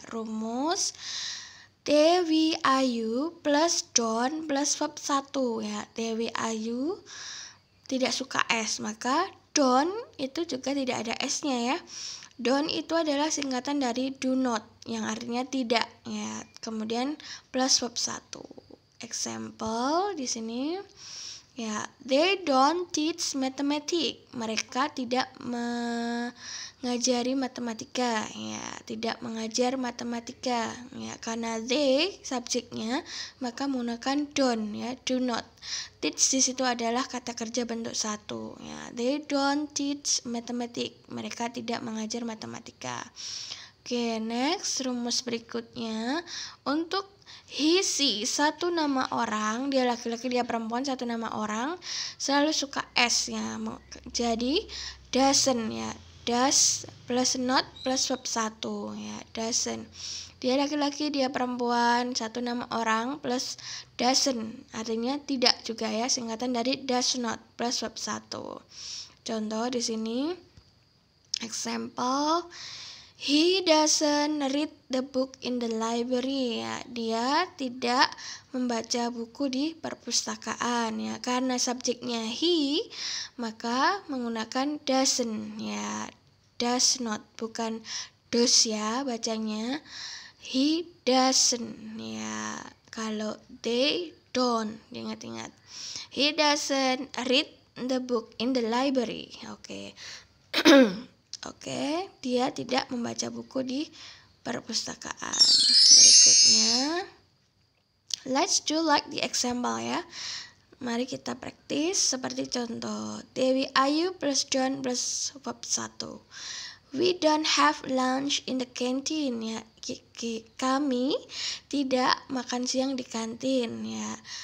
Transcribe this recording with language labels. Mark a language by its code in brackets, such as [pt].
[id] Rumus Dewi Ayu plus Don plus verb 1 ya. Dewi Ayu tidak suka es, maka Don itu juga tidak ada S-nya ya. Don't itu adalah singkatan dari do not yang artinya tidak ya. Kemudian plus verb 1. [en] Example [id] di sini ya, [en] they don't teach mathematics. [id] Mereka tidak mengajari matematika ya, tidak mengajar matematika ya. Karena they subjeknya maka menggunakan don't ya, [en] do not. [id] Teach di situ adalah kata kerja bentuk 1 ya. [en] They don't teach mathematics. [id] Mereka tidak mengajar matematika. Next, rumus berikutnya untuk he, she, satu nama orang, dia laki-laki, dia perempuan, satu nama orang, selalu suka s ya. Jadi doesn't ya. Does plus not plus verb 1 ya, doesn't. Dia laki-laki, dia perempuan, satu nama orang plus doesn't, artinya tidak juga ya, singkatan dari does not plus verb 1. Contoh di sini example, [en] He doesn't read the book in the library, ya. [id] Dia tidak membaca buku di perpustakaan, ya. Karena subjeknya he, maka menggunakan doesn't, ya. Does not, bukan does ya bacanya. [en] He doesn't, ya. [id] Kalau [en] they don't, [id] ingat-ingat. [en] He doesn't read the book in the library. [id] Oke. Oke, dia tidak membaca buku di perpustakaan. Berikutnya, [en] let's do like the example ya. [id] Mari kita praktis seperti contoh. Dewi Ayu plus John plus bab 1. [en] We don't have lunch in the canteen ya. [id] Kami tidak makan siang di kantin ya.